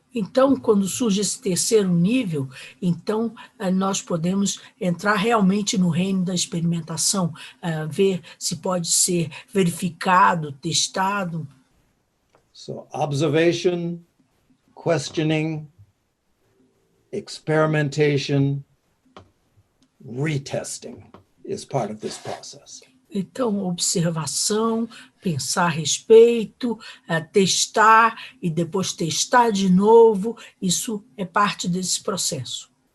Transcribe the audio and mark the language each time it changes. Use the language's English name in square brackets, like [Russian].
[Portuguese] Então, quando surge esse terceiro nível, então nós podemos entrar realmente no reino da experimentação, ver se pode ser verificado, testado. [English] So observation, questioning, experimentation, retesting is part of this process. [Portuguese] Então, observação, pensar a respeito, testar e depois testar de novo, isso é parte desse processo.